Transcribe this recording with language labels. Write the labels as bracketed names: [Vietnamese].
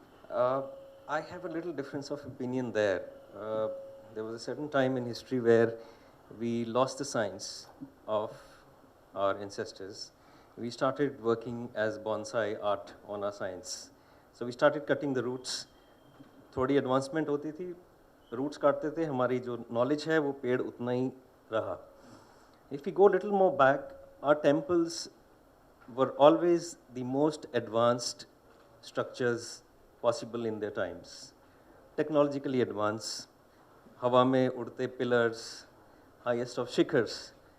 [English] I have a little difference of opinion there. There was a certain time in history where we lost the science of our ancestors. We started working as bonsai art on our science. So we started cutting the roots. [Hindi] थोड़ी advancement होती थी, roots काटते थे, हमारी जो knowledge है वो पेड़ उतना ही रहा. [English] If we go a little more back, our temples were always the most advanced structures possible in their times. Technologically advanced, [Hindi] हवा में उड़ते [English] pillars, highest of shikhars.